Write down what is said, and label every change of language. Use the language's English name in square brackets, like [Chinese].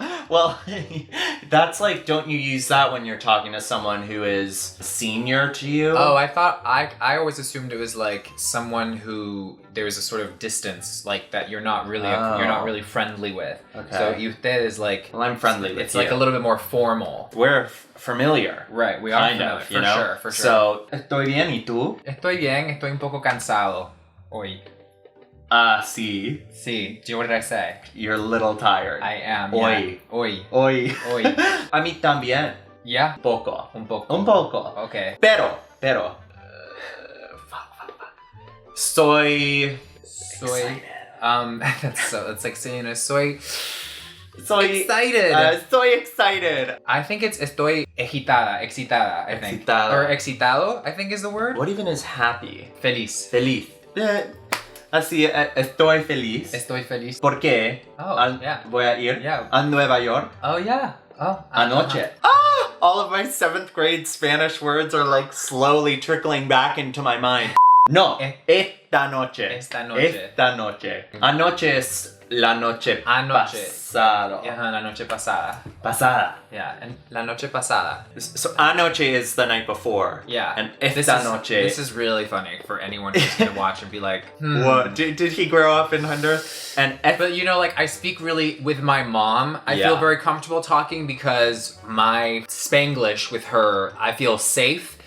[English] Well, that's like, don't you use that when you're talking to someone who is senior to you? Oh, I always assumed it was like someone who there's a sort of distance, like that you're not really friendly with. Okay. So usted is like, Well, I'm friendly with you. It's like a little bit more formal. We're familiar. Right, we are kind familiar, of, you know? for sure. [Spanish] So, estoy bien, ¿y tú? Estoy bien, estoy un poco cansado hoy. Sí. [English] Sí. What did I say? You're a little tired. I am. [Spanish] Hoy. [English] Yeah. [Spanish] Hoy. Hoy. A mí también. [English] Yeah? [Spanish] Poco. Un poco. Un poco. [English] Okay. [Spanish] Pero. Soy excited. [English] That's like saying soy excited. Soy excited. I think it's [Spanish] estoy excitada, [English] I think. [Spanish] Excitada. [English] Or excitado, I think is the word. What even is happy? [Spanish] Feliz. Feliz. Así, estoy feliz. Estoy feliz. ¿Por qué? [English] Oh, yeah. [Spanish] Voy a ir [English] Yeah. [Spanish] a Nueva York. [English] Oh, yeah. Oh. [Spanish] Anoche. [English] All of my 7th grade Spanish words are like slowly trickling back into my mind. [Spanish] No, esta noche. Esta noche. Esta noche. Anoche es la noche pasada. Yeah, la noche pasada. Pasada. Yeah, and la noche pasada. [English] So anoche is the night before. Yeah. [Spanish] And esta noche. [English] This is really funny for anyone who's gonna watch and be like, What? Did he grow up in Honduras? But you know, like I speak really with my mom. I feel very comfortable talking because my Spanglish with her, I feel safe.